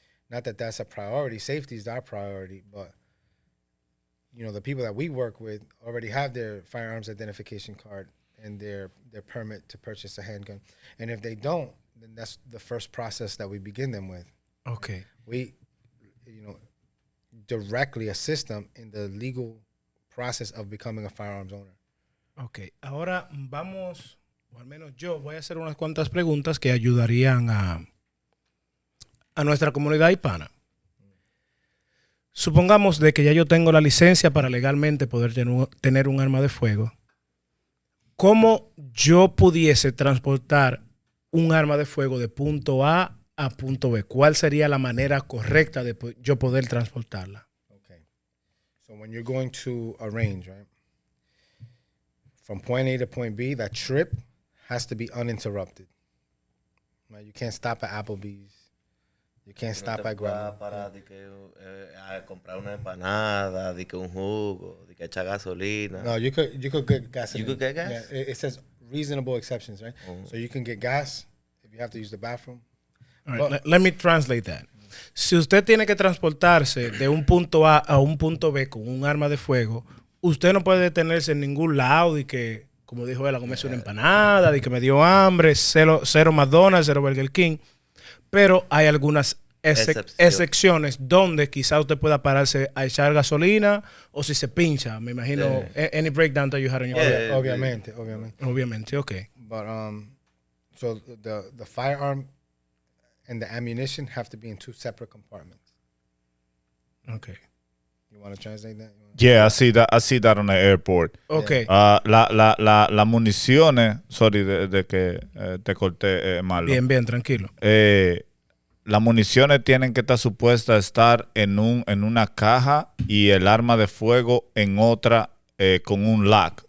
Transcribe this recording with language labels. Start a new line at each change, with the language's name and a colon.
English: Not that that's a priority. Safety is our priority, but you know, the people that we work with already have their firearms identification card and their permit to purchase a handgun. And if they don't, then that's the first process that we begin them with. Okay. We, you know, directly assist them in the legal process of becoming a firearms owner. Okay.
Spanish: Ahora vamos, o al menos yo voy a hacer unas cuantas preguntas que ayudarían a nuestra comunidad hispana. Supongamos de que ya yo tengo la licencia para legalmente poder tener un arma de fuego. ¿Cómo yo pudiese transportar un arma de fuego de punto A a punto B? ¿Cuál sería la manera correcta de yo poder transportarla?
English: Okay. So when you're going to a range, right? From point A to point B, that trip has to be uninterrupted. Right? You can't stop at Applebee's. You can't stop at Grandma.
Spanish: Para a comprar una empanada, de que un jugo, de que echar gasolina.
English: No, you could get gas. You could get gas? Yeah, it says reasonable exceptions, right? Mm-hmm. So you can get gas if you have to use the bathroom. All right, let me translate that.
Spanish: Si usted tiene que transportarse de un punto A a un punto B con un arma de fuego, usted no puede detenerse en ningún lado y que, como dijo él, a comerse una empanada, de que me dio hambre, cero McDonald's, cero Burger King. Pero hay algunas excepciones donde quizá usted pueda pararse a echar gasolina o si se pincha. Me imagino,
English: any breakdown that you had on your car.
Spanish: Obviamente, okay.
English: But so the firearm and the ammunition have to be in 2 separate compartments. Okay. You want to translate that? Yeah, I see that on the airport. Okay.
Spanish: Las municiones, sorry de que te corté, Marlon. Bien, tranquilo. Las municiones tienen que estar supuestas a estar en una caja y el arma de fuego en otra con un lock,